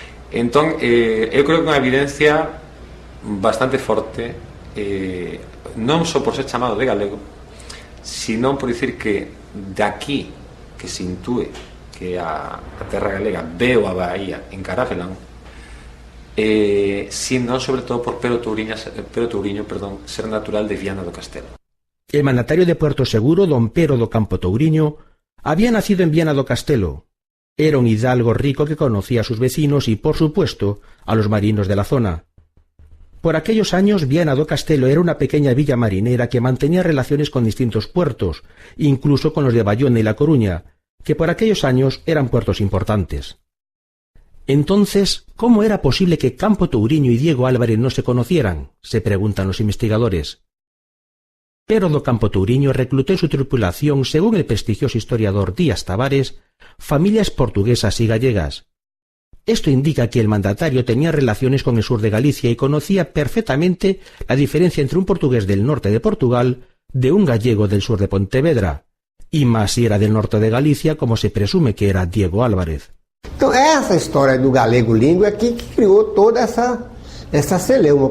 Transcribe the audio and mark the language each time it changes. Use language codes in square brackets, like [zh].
[gl] Entón, eu creo que unha evidencia bastante forte, non só por ser chamado de galego, sino por dicir que de aquí que se intúe que a terra galega veo a Bahía en Carafelán, sino sobre todo por Pero Touriño, ser natural de Viana do Castelo. [es] El mandatario de Puerto Seguro, don Pero do Campo Touriño, había nacido en Viana do Castelo. Era un hidalgo rico que conocía a sus vecinos y, por supuesto, a los marinos de la zona. Por aquellos años, Viana do Castelo era una pequeña villa marinera que mantenía relaciones con distintos puertos, incluso con los de Bayona y La Coruña, que por aquellos años eran puertos importantes. Entonces, ¿cómo era posible que Campo Touriño y Diego Álvarez no se conocieran?, se preguntan los investigadores. Pero do Campo Touriño reclutó en su tripulación, según el prestigioso historiador Díaz Tavares, familias portuguesas y gallegas. Esto indica que el mandatario tenía relaciones con el sur de Galicia y conocía perfectamente la diferencia entre un portugués del norte de Portugal de un gallego del sur de Pontevedra, y más si era del norte de Galicia, como se presume que era Diego Álvarez. [pt] Então, essa história do galego língua é que criou toda essa celeuma.